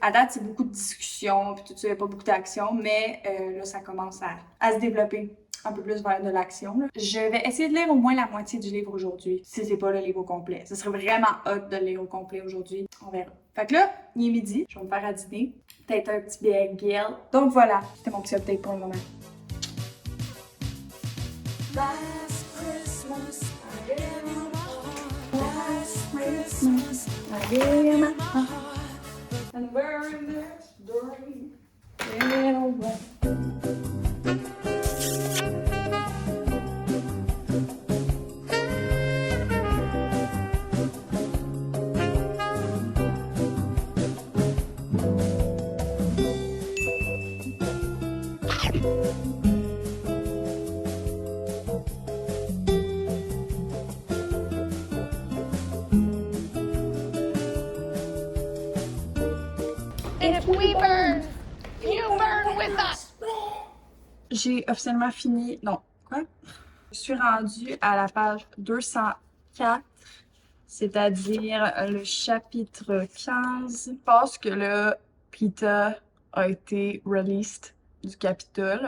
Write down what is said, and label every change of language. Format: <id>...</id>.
<fr>À date, c'est beaucoup de discussions, puis tout ça, il n'y a pas beaucoup d'action, mais là, ça commence à se développer un peu plus vers de l'action. Je vais essayer de lire au moins la moitié du livre aujourd'hui, si c'est pas le livre au complet. Ce serait vraiment hot de le lire au complet aujourd'hui. On verra. Fait que là, il est midi, je vais me faire à dîner. Peut-être un petit bagel. Donc voilà, c'était mon petit update pour le moment.</fr> <en>Last Christmas, I gave you my heart. Last Christmas, I gave you my heart. And very next day, went away. If we burn, you burn with us.</en> <fr>J'ai officiellement fini. Non, quoi? Je suis rendue à la page 204, c'est-à-dire le chapitre 15. Je pense que là, Peeta a été released du Capitole.</fr>